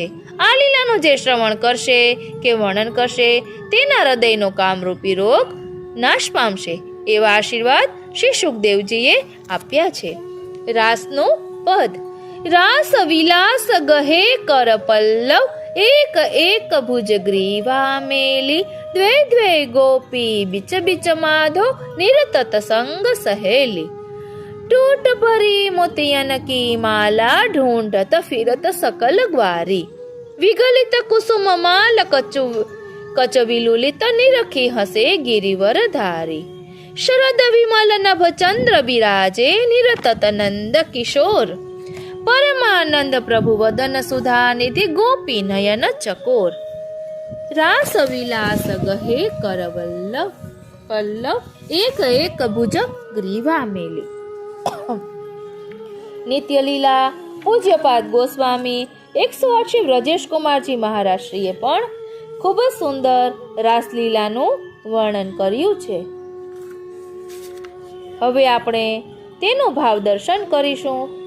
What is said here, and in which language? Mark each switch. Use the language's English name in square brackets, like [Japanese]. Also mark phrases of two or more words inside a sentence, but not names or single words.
[Gujarati] આ લીલાનું જે શ્રવણ કરશે કે વર્ણન કરશે તેના હૃદયનો કામરૂપી રોગ નાશ પામશે એવા આશીર્વાદ શ્રી સુખદેવજીએ આપ્યા છે. રાસનું પદ. [Braj] रास विलास गहे कर पल्लव, एक एक भुज ग्रीवा मेली, द्वे द्वे गोपी बीच बीच माधो, निरतत संग सहेली. टूट भरी मोतियन की माला, ढूंढत फिरत सकल ग्वारी. विगलित कुसुम माल कचवी लुलित, निरखी हसे गिरिवर धारी. शरद विमल नभ चंद्र बिराजे, निरतत नंद किशोर. परमानंद प्रभु वदन सुधा निधि, गोपी नयन चकोर. रास विलास गहे करवल्लभ, पल्लव एक एक भुज ग्रीवा मेली. [Gujarati] નિત્ય લીલા પૂજ્યપાદ ગોસ્વામી 108 વ્રજેશ કુમારજી મહારાજશ્રીએ પણ ખૂબ જ સુંદર રાસલીલાનું વર્ણન કર્યું છે. હવે આપણે તેનું ભાવ દર્શન કરીશું.